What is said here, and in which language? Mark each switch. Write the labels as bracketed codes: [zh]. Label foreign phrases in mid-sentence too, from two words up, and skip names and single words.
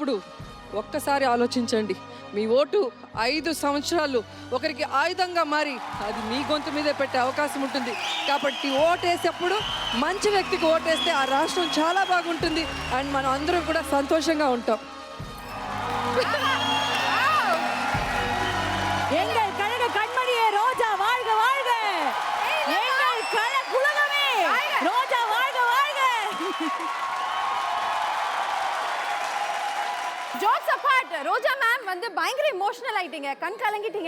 [te] కాబట్టి ఓటేసేటప్పుడు ఒక్కసారి ఆలోచించండి, మీ ఓటు 5 సంవత్సరాలు ఒకరికి ఆయుధంగా మారి అది మీ గొంతు మీదే పెట్టే అవకాశం ఉంటుంది. కాబట్టి ఓటేసేప్పుడు మంచి వ్యక్తికి ఓటేస్తే ఆ రాష్ట్రం చాలా బాగుంటుంది అండ్ మనం అందరం కూడా సంతోషంగా ఉంటాం. [ta] எங்கள் கழக கண்மணியே ரோஜா வாழ்க வாழ்க. எங்கள் கழக குலகமே ரோஜா வாழ்க வாழ்க. [en] jokes apart, [ta] ரோஜா மேம் வந்து பயங்கர எமோஷனல் ஆயிட்டீங்க, கண் கலங்கிட்டீங்க.